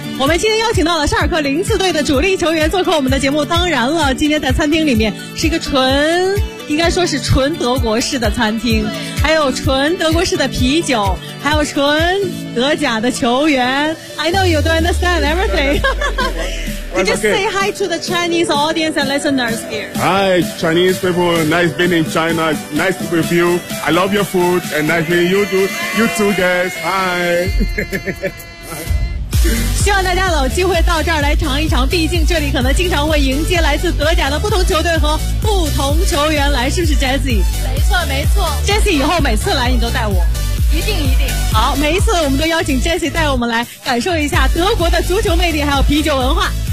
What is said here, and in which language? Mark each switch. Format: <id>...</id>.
<zh>我们今天邀请到了沙尔克零四队的主力球员做客我们的节目。当然了，今天在餐厅里面是一个纯，应该说是纯德国式的餐厅，还有纯德国式的啤酒，还有纯德甲的球员。</zh> <en>I know you don't understand everything. Can you say hi to the Chinese audience and listeners here? Hi, Chinese people. Nice being in China. Nice to be with you. I love your food and nice meeting you too. You too, guys. Hi.</en> <zh>希望大家有机会到这儿来尝一尝，毕竟这里可能经常会迎接来自德甲的不同球队和不同球员来，是不是 Jesse? 没错，没错。 Jesse 以后每次来你都带我。一定一定。好，每一次我们都邀请 Jesse 带我们来感受一下德国的足球魅力还有啤酒文化。</zh>